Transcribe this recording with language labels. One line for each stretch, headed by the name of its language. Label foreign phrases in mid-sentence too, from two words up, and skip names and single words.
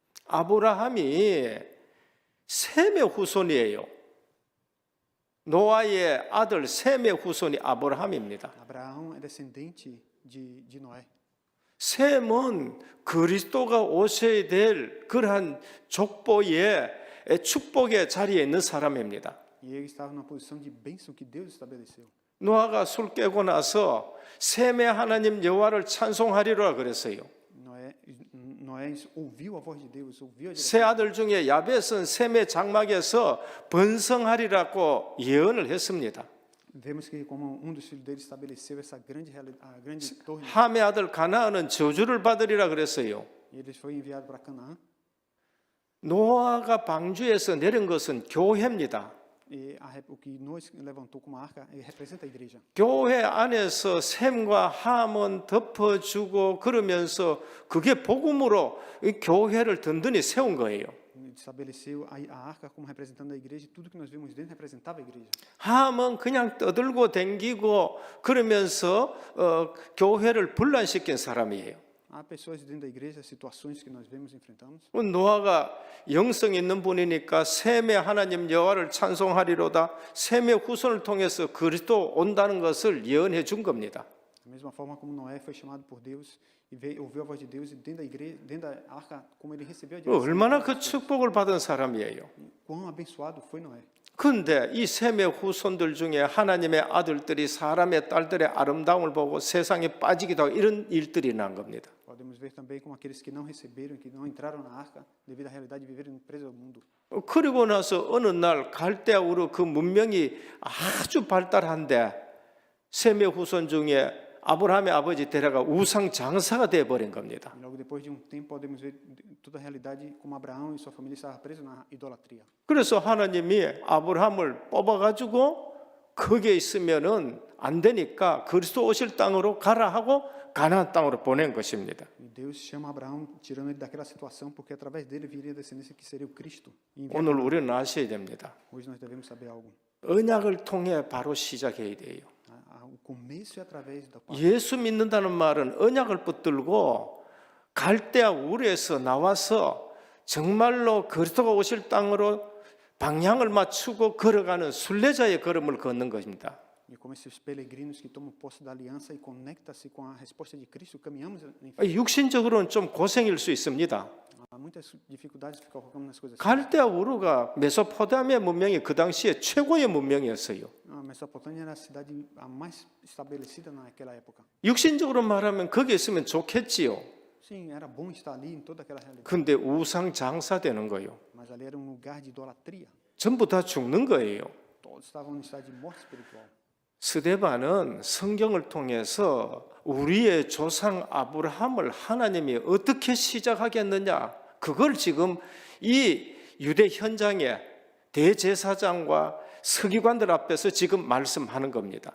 Korean: 아브라함이 셈의 후손이에요. 노아의 아들 셈의 후손이 아브라함입니다.
Portuguese: Abraão é descendente de Noé.
Korean: 셈은 그리스도가 오셔야 될 그러한 족보의 축복의 자리에 있는 사람입니다.
Portuguese: E ele estava numa posição de bênção que Deus estabeleceu.
Korean: 노아가 술 깨고 나서 셈의 하나님 여호와를 찬송하리라 그랬어요.
Portuguese: Noé ouviu a voz de Deus, ouviu a
Korean: 세
Portuguese: direção.
Korean: 아들 중에 야벳은 셈의 장막에서 번성하리라고 예언을 했습니다.
Portuguese: Vemos que como dos filhos dele estabeleceu essa grande a grande torre.
Korean: 함의 아들 가나안은 저주를 받으리라 그랬어요.
Portuguese: E ele foi enviado para Canaã.
Korean: 노아가 방주에서 내린 것은 교회입니다.
Portuguese: E o que Noé levantou como arca representa a igreja.
Korean: 교회 안에서 셈과 함은 덮어주고 그러면서 그게 복음으로 이 교회를 든든히 세운 거예요.
Portuguese: Estabeleceu a arca como representando a igreja e tudo que nós vimos dentro representava a igreja.
Korean: 함은 그냥 떠들고 댕기고 그러면서 교회를 분란시킨 사람이에요.
Portuguese: Há pessoas dentro da igreja, situações que nós vemos e enfrentamos.
Korean: 노아가 영성 있는 분이니까 셈의 하나님 여호와를 찬송하리로다. 셈의 후손을 통해서 그리스도 온다는 것을 예언해 준 겁니다.
Portuguese: Da mesma forma como Noé foi chamado por Deus e ouviu a voz de Deus e dentro da igreja, dentro da arca, como ele recebeu a direção.
Korean: 얼마나 그 축복을 받은 사람이에요.
Portuguese: Quão abençoado foi Noé.
Korean: 그런데 이 셈의 후손들 중에 하나님의 아들들이 사람의 딸들의 아름다움을 보고 세상에 빠지기도 하고 이런 일들이 난 겁니다.
Portuguese: Podemos ver também como aqueles que não receberam, que não entraram na arca, devido à realidade de viverem presos ao mundo.
Korean: 그리고 나서 어느 날 갈대아 우르 그 문명이 아주 발달한데 셈의 후손 중에 아브라함의 아버지 데라가 우상 장사가 되어 버린 겁니다.
Portuguese: E logo depois de tempo podemos ver toda a realidade como Abraão e sua família estavam presos na idolatria.
Korean: 그래서 하나님이 아브라함을 뽑아가지고 거기에 있으면은 안 되니까 그리스도 오실 땅으로 가라 하고 가나안 땅으로 보낸 것입니다.
Portuguese: E Deus chama Abraão, tirando ele daquela situação, porque através dele viria a descendência que seria o Cristo. E
Korean: 오늘 우리는 아셔야 됩니다.
Portuguese: hoje nós devemos saber algo.
Korean: 언약을 통해 바로 시작해야 돼요.
Portuguese: O começo é através da palavra.
Korean: 예수 믿는다는 말은 언약을 붙들고 갈대아 우르에서 나와서 정말로 그리스도가 오실 땅으로 방향을 맞추고 걸어가는 순례자의 걸음을 걷는 것입니다.
Portuguese: E como esses peregrinos que tomam posse da aliança e conecta-se com a resposta de Cristo, caminhamos em frente.
Korean: 육신적으로는 좀 고생일 수 있습니다.
Portuguese: Há muitas dificuldades de ficar colocando nas coisas.
Korean: 갈대아 우르가 메소포타미아 문명이 그 당시에 최고의 문명이었어요.
Portuguese: A Mesopotâmia era a cidade a mais estabelecida naquela época.
Korean: 육신적으로 말하면 거기에 있으면 좋겠지요.
Portuguese: Sim, era bom estar ali em toda aquela realidade.
Korean: 근데 우상 장사되는 거예요.
Portuguese: Mas ali era lugar de idolatria.
Korean: 전부 다 죽는 거예요.
Portuguese: Todos estavam em estado de morte espiritual.
Korean: 스데반은 성경을 통해서 우리의 조상 아브라함을 하나님이 어떻게 시작하겠느냐, 그걸 지금 이 유대 현장에 대제사장과 서기관들 앞에서 지금 말씀하는 겁니다.